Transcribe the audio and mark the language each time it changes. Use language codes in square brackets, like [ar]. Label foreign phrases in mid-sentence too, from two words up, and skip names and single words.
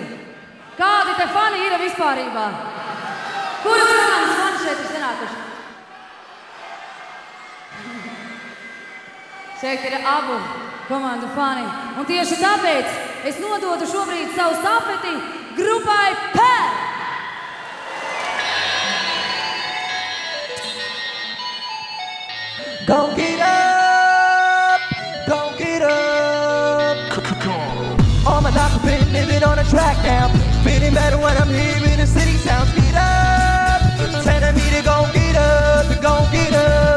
[lv] Kādi te fani ir vispārībā? Kuri komandas fani šeit ir sanākuši? Šeit ir abu komandu fani. Un tieši tāpēc es nododu šobrīd savu stafeti grupai PER! [en] Go get up, go get up. All my life I've been living on a track now. Feeling better when I'm here in the city sounds. Get up, telling me to go get up.